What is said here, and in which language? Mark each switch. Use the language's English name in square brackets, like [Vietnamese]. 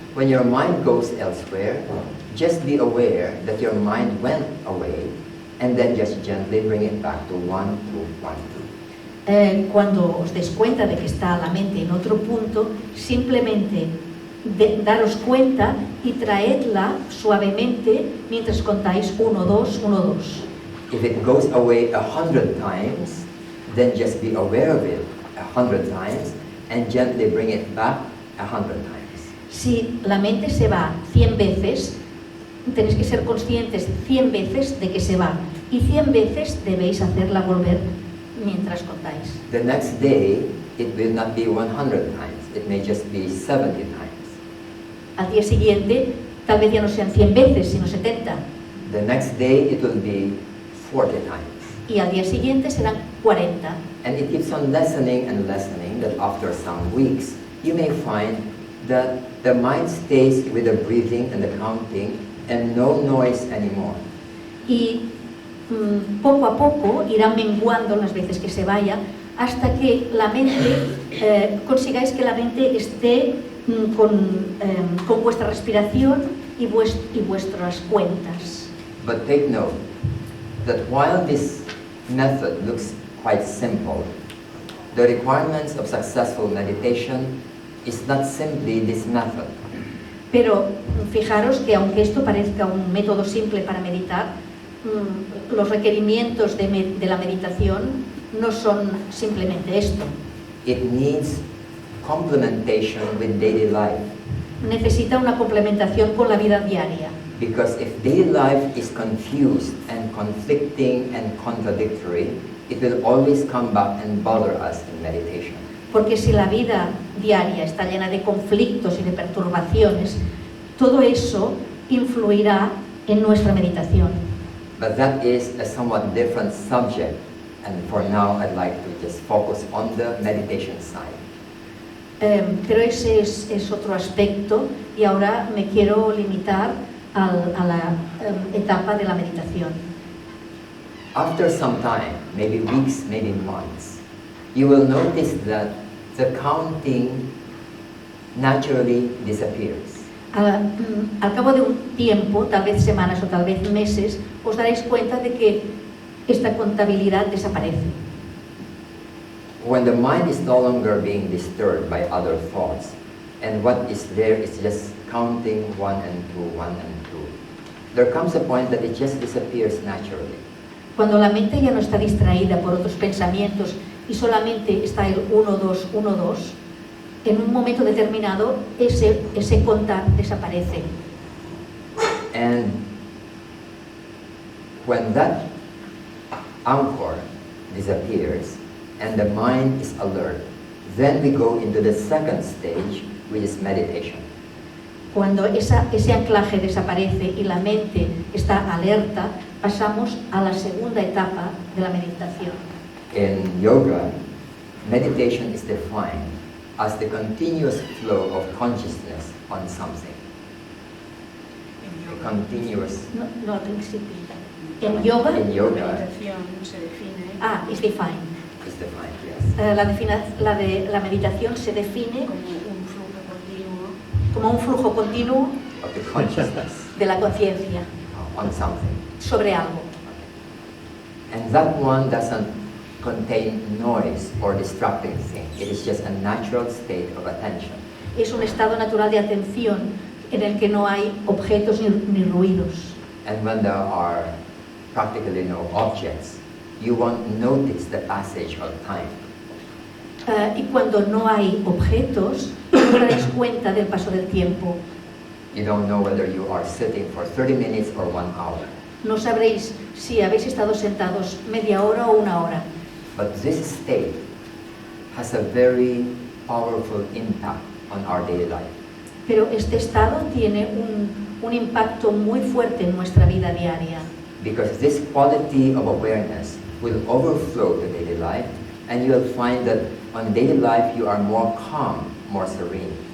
[English] When your mind goes elsewhere, just be aware that your mind went away, and then just gently bring it back to 1, 2, 1, 2. [Spanish] Cuando os des cuenta de que está la mente en otro punto, simplemente daros cuenta y traedla suavemente mientras contáis 1, 2, 1, 2. [English] If it goes away 100 times, then just be aware of it 100 times and gently bring it back 100 times. [Spanish] Si la mente se va 100 veces, tenéis que ser conscientes 100 veces de que se va y 100 veces debéis hacerla volver mientras contáis. [English] The next day, it will not be 100 times. It may just be 70 times. [Spanish] Al día siguiente, tal vez ya no sean 100 veces, sino 70. [English] The next day, it will be 40 times. [Spanish] Y al día siguiente serán 40. [English] And it keeps on lessening and lessening, that after some weeks, you may find that the mind stays with the breathing and the counting and no noise anymore. [Spanish] Y poco a poco irá menguando las veces que se vaya hasta que la mente, consigáis que la mente esté con vuestra respiración y vuestras cuentas. [English] But take note that while this method looks quite simple, the requirements of successful meditation is not simply this method. [Spanish] Pero fijaros que aunque esto parezca un método simple para meditar, los requerimientos de la meditación no son simplemente esto. [English] It needs complementation with daily life. [Spanish] Necesita una complementación con la vida diaria. [English] Because if daily life is confused and conflicting and contradictory, it will always come back and bother us in meditation. [Spanish] Porque si la vida diaria está llena de conflictos y de perturbaciones, todo eso influirá en nuestra meditación. [English] But that is a somewhat different subject, and for now I'd like to just focus on the meditation side. [Spanish] Pero ese es otro aspecto y ahora me quiero limitar a la etapa de la meditación. [English] After some time, maybe weeks, maybe months, you will notice that the counting naturally disappears. [Spanish] Al cabo de un tiempo, tal vez semanas o tal vez meses, os daréis cuenta de que esta contabilidad desaparece. [English] when the mind is no longer being disturbed by other thoughts, and what is there is just counting 1 and 2, 1 and 2, there comes a point that it just disappears naturally. [Spanish] Cuando la mente ya no está distraída por otros pensamientos y solamente está el 1, 2, 1, 2, en un momento determinado ese contar desaparece. [English] And when that anchor disappears and the mind is alert, then we go into the second stage, which is meditation. [Spanish] Cuando ese anclaje desaparece y la mente está alerta, pasamos a la segunda etapa de la meditación. [English] In yoga, meditation is defined as the continuous flow of consciousness on something. A continuous. [Spanish] No principio. En yoga, [English] In yoga, [Spanish] meditación se define [English] is defined. is defined, yes. [Spanish] La meditación se define como un flujo continuo como un flujo continuo [English] Of the consciousness [Spanish] de la conciencia [English] on something. [Spanish] sobre algo. [English] And that one doesn't contain noise or distracting thing. It is just a natural state of attention. [Spanish] Es un estado natural de atención en el que no hay objetos ni ruidos. [English] And when there are practically no objects, you won't notice the passage of time. [Spanish] Y cuando no hay objetos, no os daréis cuenta del paso del tiempo. [English] You don't know whether you are sitting for 30 minutes or 1 hour. [Spanish] No sabréis si habéis estado sentados media hora o 1 hora. [English] But this state has a very powerful impact on our daily life. [Spanish] Pero este estado tiene un impacto muy fuerte en nuestra vida diaria. [English] Because this quality of awareness will overflow to daily life, and you will find that on daily life you are more calm, more serene.